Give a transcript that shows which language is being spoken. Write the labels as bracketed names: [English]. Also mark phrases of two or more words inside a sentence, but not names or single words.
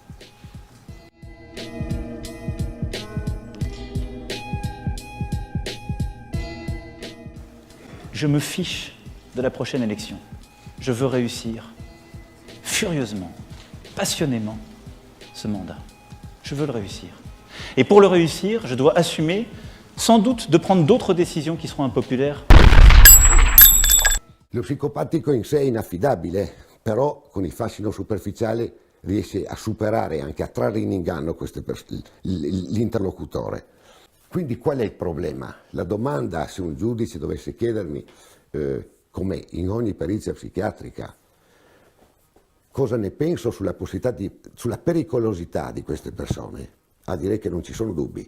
[French] Je me fiche de la prochaine élection. Je veux réussir furieusement, passionnément ce mandat. Je veux le réussir. Et pour le réussir, je dois assumer, sans doute, de prendre d'autres décisions qui seront impopulaires. [Italian] Lo psicopatico in sé è inaffidabile, però con il fascino superficiale riesce a superare, anche a trarre in inganno l'interlocutore. Quindi qual è il problema? La domanda, se un giudice dovesse chiedermi, come in ogni perizia psichiatrica, cosa ne penso sulla pericolosità di queste persone, a dire che non ci sono dubbi.